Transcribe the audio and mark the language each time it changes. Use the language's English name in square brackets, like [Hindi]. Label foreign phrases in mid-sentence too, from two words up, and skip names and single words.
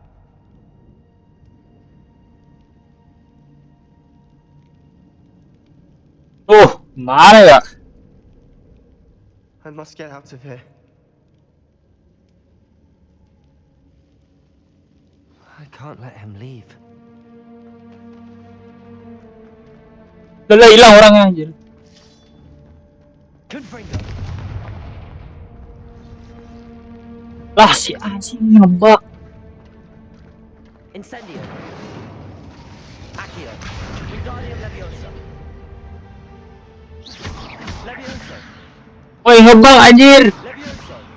[Indonesian] Mana ya? [English] I must get out of here. I can't let him leave. [Indonesian] Udah hilang orangnya anjir. Confringo. Lah si anjing ngebug. Incendio. Accio. Wingardium Leviosa. Leviosa. Woi ngebug anjir. Leviosa.